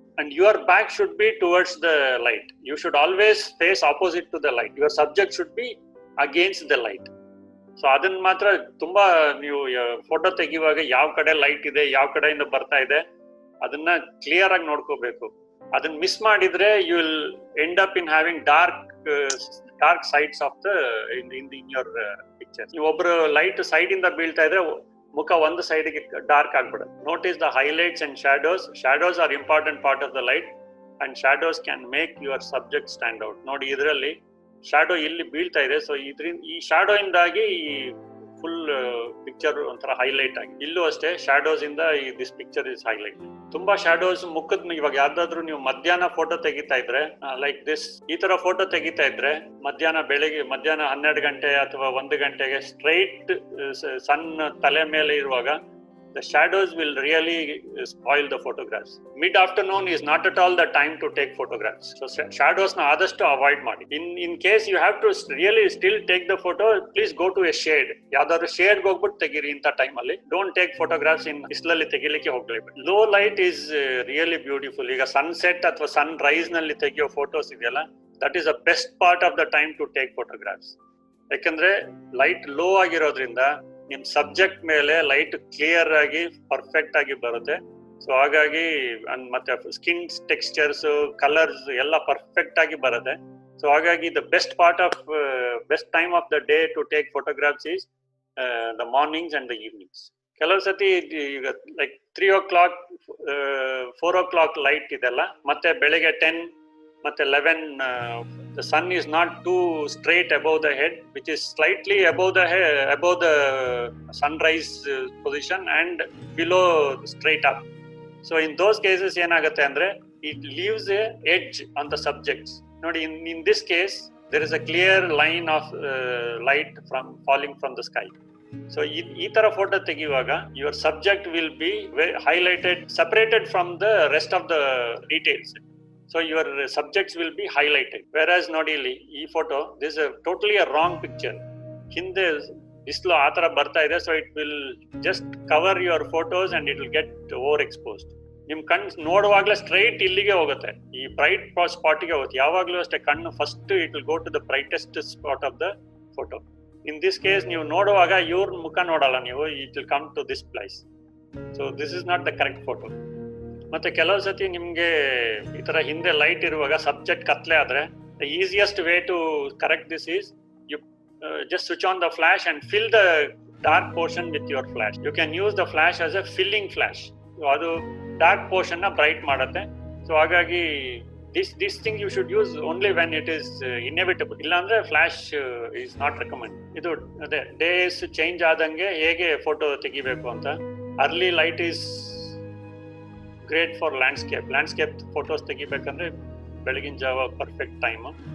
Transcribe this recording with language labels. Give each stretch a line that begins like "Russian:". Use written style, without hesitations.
English: And your back should be towards the light. You should always face opposite to the light. Your subject should be against the light.
Kannada: So ಅದನ್ನ ಮಾತ್ರ ತುಂಬಾ ನೀವು photo ತೆಗೆಯುವಾಗ ಯಾವ ಕಡೆ light ಇದೆ, ಯಾವ ಕಡೆಯಿಂದ ಬರ್ತಾ ಇದೆ, ಅದನ್ನ ಕ್ಲಿಯರ್ ಆಗಿ ನೋಡ್ಕೋಬೇಕು. ಅದನ್ನ ಮಿಸ್ ಮಾಡಿದ್ರೆ
English: You will end up in having dark sides of in your picture.
Kannada: ನೀವು ಒಬ್ರು ಲೈಟ್ ಸೈಡ್ ಇಂದ ಬೀಳ್ತಾ ಇದ್ರೆ ಮುಖ ಒಂದು ಸೈಡ್ಗೆ ಡಾರ್ಕ್ ಆಗ್ಬಿಡುತ್ತೆ.
English: Notice the highlights and shadows. Shadows are important part of the light and shadows can make your subject stand out.
Kannada: ನೋಡಿ, ಇದರಲ್ಲಿ ಶಾಡೋ ಇಲ್ಲಿ ಬೀಳ್ತಾ ಇದೆ. ಸೊ ಈ ಶಾಡೋ ಇಂದಾಗಿ ಈ ಫುಲ್ ಪಿಕ್ಚರ್ ಒಂಥರ ಹೈಲೈಟ್ ಆಗಿ. ಇಲ್ಲೂ ಅಷ್ಟೇ ಶಾಡೋಸ್ ಇಂದ
English: This picture is highlight.
Kannada: ತುಂಬಾ ಶಾಡೋಸ್ ಮುಖದ, ಇವಾಗ ಯಾವ್ದಾದ್ರು ನೀವು ಮಧ್ಯಾಹ್ನ ಫೋಟೋ ತೆಗಿತಾ ಇದ್ರೆ
English: like this,
Kannada: ಈ ತರ ಫೋಟೋ ತೆಗಿತಾ ಇದ್ರೆ ಮಧ್ಯಾಹ್ನ 12 ಗಂಟೆ ಅಥವಾ 1 ಗಂಟೆಗೆ ಸ್ಟ್ರೈಟ್ ಸನ್ ತಲೆ ಮೇಲೆ ಇರುವಾಗ
English: the shadows will really spoil the photographs. Mid afternoon is not at all the time to take photographs. So
Kannada: shadows na adashtu avoid ಮಾಡಿ.
English: In case you have to really still take the photo, please go to a shade.
Kannada: ಯಾವ್ದಾದ್ರು shade ಹೋಗ್ಬಿಟ್ಟು ತೆಗೀರಿ ಇಂಥ time ಅಲ್ಲಿ.
English: Don't take photographs in
Kannada: ಬಿಸಿಲಲ್ಲಿ ತೆಗಿಲಿಕ್ಕೆ ಹೋಗ್ಲೇಬೇಕು.
English: Low light is really beautiful.
Kannada: ಈಗ ಸನ್ಸೆಟ್ ಅಥವಾ ಸನ್ ರೈಸ್ ನಲ್ಲಿ ತೆಗಿಯೋ ಫೋಟೋಸ್ ಇದೆಯಲ್ಲ,
English: that is the best part of the time to take photographs.
Kannada: ಯಾಕಂದ್ರೆ ಲೈಟ್ ಲೋ ಆಗಿರೋದ್ರಿಂದ ನಿಮ್ ಸಬ್ಜೆಕ್ಟ್ ಮೇಲೆ ಲೈಟ್ ಕ್ಲಿಯರ್ ಆಗಿ ಪರ್ಫೆಕ್ಟ್ ಆಗಿ ಬರುತ್ತೆ. ಸೊ ಹಾಗಾಗಿ ಮತ್ತೆ ಸ್ಕಿನ್ ಟೆಕ್ಸ್ಚರ್ಸ್, ಕಲರ್ಸ್ ಎಲ್ಲ ಪರ್ಫೆಕ್ಟ್ ಆಗಿ ಬರುತ್ತೆ.
English: so
Kannada: ಹಾಗಾಗಿ
English: The best time of the day to take photographs is the mornings and the evenings.
Kannada: ಕೆಲವು ಸತಿ ಈಗ ಲೈಕ್
English: 3 o'clock 4 o'clock
Kannada: ಲೈಟ್ ಇದೆಲ್ಲ, ಮತ್ತೆ ಬೆಳಿಗ್ಗೆ 10, ಮತ್ತೆ
English: 11 the sun is not too straight above the head, which is slightly above the sunrise position and below straight up. So in those cases
Kannada: ಏನಾಗುತ್ತೆ ಅಂದ್ರೆ
English: it leaves a edge on the subjects.
Kannada: ನೋಡಿ,
English: in this case there is a clear line of light from falling from the sky. So
Kannada: ಈ ತರ photo ತೆಗೆಯುವಾಗ
English: your subject will be highlighted, separated from the rest of the details. So your subjects will be highlighted. Whereas
Kannada: ನೋಡಿ ಇಲ್ಲಿ ಈ photo,
English: this is totally a wrong picture.
Kannada: ಹಿಂದೆ ಬಿಸಿಲು ಆ ತರ ಬರ್ತಾ ಇದೆ,
English: so it will just cover your photos and it will get overexposed.
Kannada: ನಿಮ್ ಕಣ್ಣು ನೋಡುವಾಗ್ಲೇ ಸ್ಟ್ರೈಟ್ ಇಲ್ಲಿಗೆ ಹೋಗುತ್ತೆ, ಈ ಬ್ರೈಟ್ ಸ್ಪಾಟ್ಗೆ ಹೋಗುತ್ತೆ. ಯಾವಾಗ್ಲೂ ಅಷ್ಟೇ ಕಣ್ಣು
English: First it will go to the brightest spot of the photo. In this case
Kannada: ನೀವು ನೋಡುವಾಗ ಇವ್ರ ಮುಖ ನೋಡಲ್ಲ ನೀವು,
English: It will come to this place. So this is not the correct photo.
Kannada: ಮತ್ತೆ ಕೆಲವು ಸತಿ ನಿಮ್ಗೆ ಈ ತರ ಹಿಂದೆ ಲೈಟ್ ಇರುವಾಗ ಸಬ್ಜೆಕ್ಟ್ ಕತ್ಲೆ ಆದ್ರೆ
English: The easiest way to correct this is you just switch on the flash and fill the dark portion with your flash. You can use the flash as a filling flash. So
Kannada: adu dark portion na bright ಮಾಡುತ್ತೆ.
English: So
Kannada: ಹಾಗಾಗಿ
English: this thing you should use only when it is inevitable.
Kannada: ಇಲ್ಲ ಅಂದ್ರೆ
English: flash is not recommended.
Kannada: ಇದು ಅದೇ days change ಆದಂಗೆ ಹೇಗೆ photo ತೆಗಿಬೇಕು ಅಂತ.
English: early light is great for landscape photos
Kannada: ತೆಗಿಬೇಕಂದ್ರೆ ಬೆಳಗಿನ ಜಾವ ಪರ್ಫೆಕ್ಟ್ ಟೈಮ್.